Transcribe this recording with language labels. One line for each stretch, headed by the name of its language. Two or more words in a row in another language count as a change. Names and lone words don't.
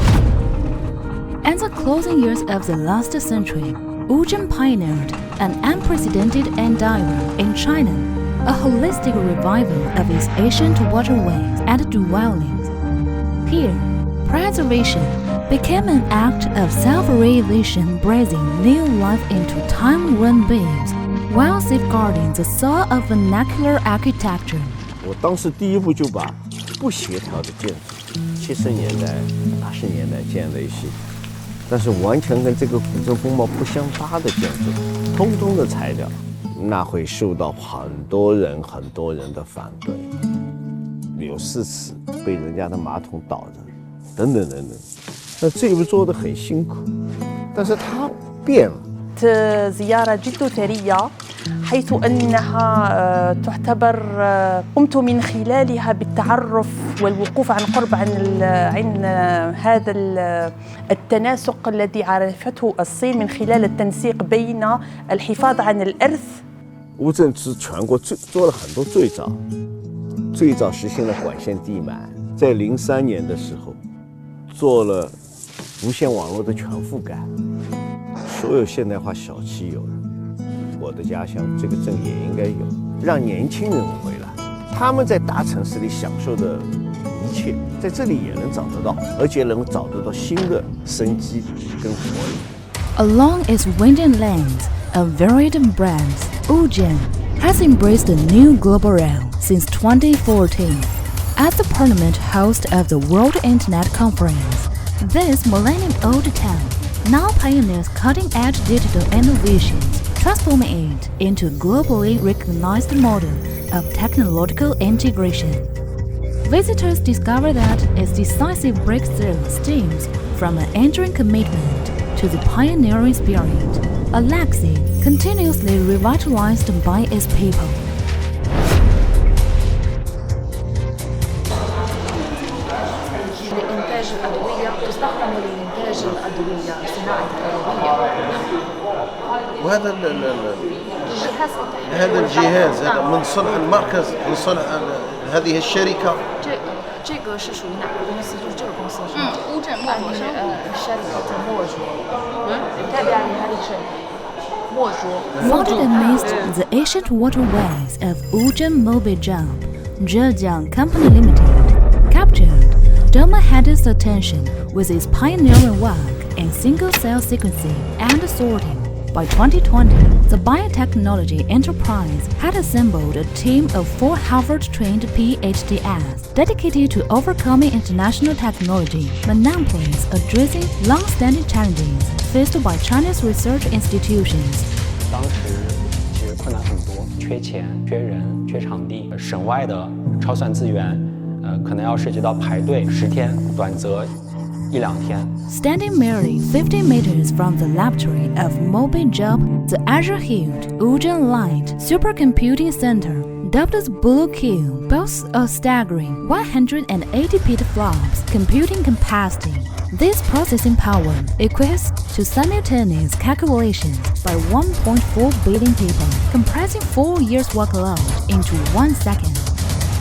English: In the closing years of the last century, Wuzhen pioneered an unprecedented endeavor in China, a holistic revival of its ancient waterways and dwellings. Here, preservation became an act of self-realization, breathing new life into time-worn beams, while safeguarding the soul of vernacular architecture.
Chinese: 我当时第一步就把不协调的建筑，70年代、80年代建的一些，但是完全跟这个古镇风貌不相搭的建筑，通通的拆掉，那会受到很多人的反对。有4次被人家的马桶倒着，等等等等。那这一步做得很辛苦，但是它变了。
Arabic: زيارة جد ثرية حيث أنها تعتبر قمت من خلالها بالتعرف والوقوف عن قرب عن هذا التناسق الذي عرفته الصين من خلال التنسيق بين الحفاظ عن الإرث.
Chinese: 乌镇是全国做了很多最早实现了管线地满，在03年的时候做了无线网络的全覆盖。所有现代化小区有了，我的家乡这个镇也应该有，让年轻人回来，他们在大城市里享受的一切，在这里也能找得到，而且能找得到新的生机跟活力。
English: Along its winding lanes of varied brands, Wuzhen has embraced a new global realm since 2014. As the permanent host of the World Internet Conference, this millennium-old town now pioneers cutting-edge digital innovations, transforming it into a globally recognized model of technological integration. Visitors discover that its decisive breakthrough stems from an enduring commitment to the pioneering spirit, a legacy continuously revitalized by its people.
Arabic: لإنتاج الأدوية تستخدم لإنتاج الأدوية صناعة الأدوية. وهذا هذا الجهاز هذا من صنع المركز من صنع هذه الشركة.
Chinese: 这个是属于哪个公司？就是这个公司是吗？
Arabic: 乌镇墨卓生شركة墨卓。تابعة لهذه الشركة. 墨卓。
English: Founded amidst the ancient waterways of Wuzhen Mobile Jump, Zhejiang Company Limited, captured Doma Hadid's attention with its pioneering work in single-cell sequencing and sorting. By 2020, the biotechnology enterprise had assembled a team of 4 Harvard-trained PhDs dedicated to overcoming international technology monopolies, addressing long-standing challenges faced by Chinese research institutions.
Chinese: 当时其实困难很多，缺钱、缺人、缺场地，省外的超算资源，可能要涉及到排队10天，短则1-2天。
English: Standing merely 50 meters from the laboratory of Mobile Job, the Azure-hued Wuzhen Light Supercomputing Center, dubbed as Blue Cube, boasts a staggering 180 petaflops computing capacity. This processing power equates to simultaneous calculations by 1.4 billion people, compressing 4 years' workload into 1 second.